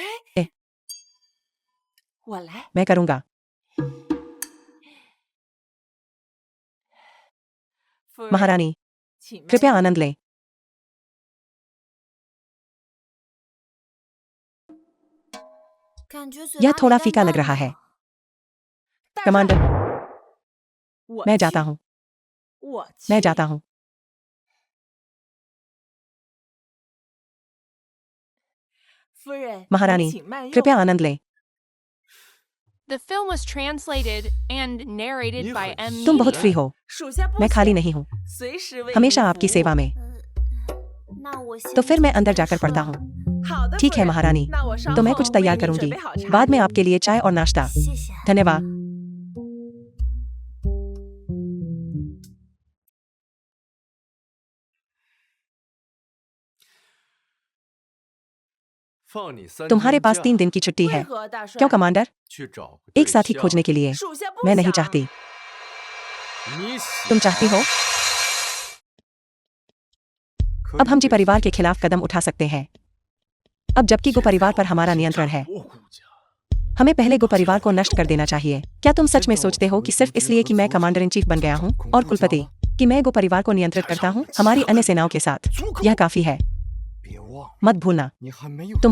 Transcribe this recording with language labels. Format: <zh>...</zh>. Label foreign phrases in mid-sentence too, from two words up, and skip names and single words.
<zh>ए, 我来。</zh> <hi>मैं करूंगा।</hi> <zh>夫人，</zh> <hi>महारानी,</hi> <zh>请慢</zh> <hi>कृपया</hi> <zh>用</zh> <hi>आनंद लें। यह थोड़ा फीका लग रहा है।</hi> <zh>大帅</zh> <hi>कमांडर,</hi> <zh>我</zh> <hi>मैं</hi> <zh>去</zh> <hi>जाता हूँ।</hi> <zh>我</zh> <hi>मैं</hi> <zh>去</zh> <hi>जाता हूँ।</hi> <zh>夫人，</zh> <hi>महारानी,</hi> <zh>请慢用。</zh> <hi>कृपया आनंद लें।</hi> <en>The film was translated and narrated You by heard M.</en> <hi>तुम बहुत</hi> <en>Media.</en> <hi>फ्री हो।</hi> <zh>属下不</zh> <hi>मैं खाली</hi> <zh>闲</zh> <hi>नहीं हूँ।</hi> <zh>随时为</zh> <hi>हमेशा</hi> <zh>您</zh> <hi>आपकी</hi> <zh>服务</zh> <hi>सेवा में।</hi> <zh>那我先</zh> <hi>तो फिर मैं</hi> <zh>出去</zh> <hi>अंदर</hi> <zh>办</zh> <hi>जाकर</hi> <zh>事</zh> <hi>पढ़ता</hi> <zh>了</zh> <hi>हूँ।</hi> <zh>好的，</zh> <hi>ठीक</hi> <zh>夫</zh> <hi>है</hi> <zh>人</zh> <hi>महारानी।</hi> <zh>那我稍</zh> <hi>तो मैं</hi> <zh>后</zh> <hi>कुछ</hi> <zh>为</zh> <hi>तैयार</hi> <zh>您</zh> <hi>करूंगी।</hi> <zh>准备好茶</zh> <hi>बाद में आपके लिए चाय और नाश्ता।</hi> <zh>谢谢。</zh> <hi>धन्यवाद।</hi> <zh>放你3</zh> <hi>तुम्हारे</hi> <zh>天</zh> <hi>पास</hi> <zh>假</zh> <hi>3 दिन की छुट्टी</hi> <zh>为</zh> <hi>है।</hi> <zh>何大帅？</zh> <hi>क्यों कमांडर?</hi> <zh>去找个</zh> <hi>एक</hi> <zh>对</zh> <hi>साथ ही</hi> <zh>象</zh> <hi>खोजने के लिए।</hi> <zh>属下不</zh> <hi>मैं नहीं</hi> <zh>想</zh> <hi>चाहती।</hi> <zh>你喜</zh> <hi>तुम चाहती हो?</hi> <zh>可</zh> <hi>अब हम</hi> <zh>以</zh> <hi>जी</hi> <zh>对</zh> <hi>परिवार के खिलाफ कदम उठा सकते हैं। अब जबकि गो परिवार पर हमारा नियंत्रण है,</hi> <zh>我顾家</zh> <hi>हमें पहले गो परिवार को नष्ट कर देना चाहिए। क्या तुम सच में सोचते हो कि सिर्फ इसलिए कि मैं</hi> <en>commander in chief</en> <hi>बन गया हूँ और कुलपति कि मैं गो परिवार को नियंत्रित करता हूँ हमारी अन्य सेनाओं के साथ? यह काफी है।</hi> <zh>别忘了，</zh> <hi>मत भूलना,</hi> <zh>你还没有</zh>